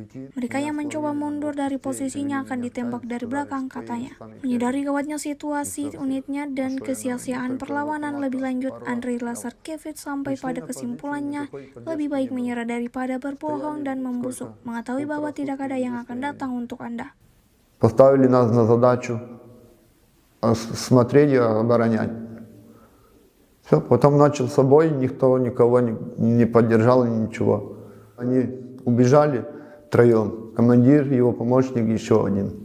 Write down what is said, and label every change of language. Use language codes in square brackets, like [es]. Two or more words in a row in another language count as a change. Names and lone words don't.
[id] Mereka yang mencoba mundur dari posisinya akan ditembak dari belakang, katanya. Menyadari gawatnya situasi unitnya dan kesia-siaan perlawanan lebih lanjut, Andriy Lazarkevich sampai pada kesimpulannya lebih baik menyerah daripada berbohong dan membusuk, mengetahui bahwa tidak ada yang akan datang untuk Anda. [ru] Поставили нас на задачу смотреть и оборонять. Все, потом начался бой, никто никого не поддержал, ничего. Они убежали втроем, командир, его помощник, еще один.